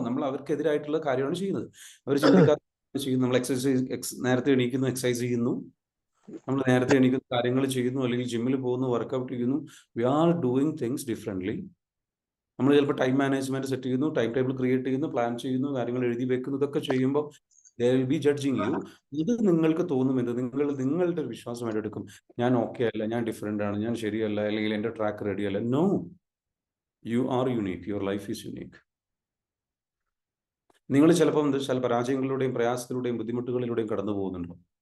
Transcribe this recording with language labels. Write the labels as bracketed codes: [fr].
[ml] നമ്മൾ അവർക്കെതിരായിട്ടുള്ള കാര്യമാണ് ചെയ്യുന്നത്. അവർ ചിന്തിക്കാതെ ചെയ്യുന്നു. നമ്മൾ നേരത്തെ എണീക്കുന്നു, എക്സസൈസ് ചെയ്യുന്നു, നമ്മൾ നേരത്തെ എണീക്കുന്ന കാര്യങ്ങൾ ചെയ്യുന്നു, അല്ലെങ്കിൽ ജിമ്മിൽ പോകുന്നു, വർക്കൗട്ട് ചെയ്യുന്നു. [en] We are doing things differently. [ml] നമ്മൾ ചിലപ്പോൾ ടൈം മാനേജ്മെന്റ് സെറ്റ് ചെയ്യുന്നു, ടൈം ടേബിൾ ക്രിയേറ്റ് ചെയ്യുന്നു, പ്ലാൻ ചെയ്യുന്നു, കാര്യങ്ങൾ എഴുതി വെക്കുന്നു. ഇതൊക്കെ ചെയ്യുമ്പോൾ [en] they will be judging you. [ml] ഇത് നിങ്ങൾക്ക് തോന്നുമെന്ന് നിങ്ങളുടെ ഒരു വിശ്വാസമായിട്ട് എടുക്കും. ഞാൻ ഓക്കെ അല്ല, ഞാൻ ഡിഫറെൻ്റ് ആണ്, ഞാൻ ശരിയല്ല, അല്ലെങ്കിൽ എൻ്റെ ട്രാക്ക് റെഡി അല്ല. [en] No, you are unique. Your life is unique. [ml] നിങ്ങൾ ചിലപ്പോൾ എന്താ വെച്ചാൽ പരാജയങ്ങളിലൂടെയും പ്രയാസത്തിലൂടെയും ബുദ്ധിമുട്ടുകളിലൂടെയും കടന്നു പോകുന്നുണ്ടോ?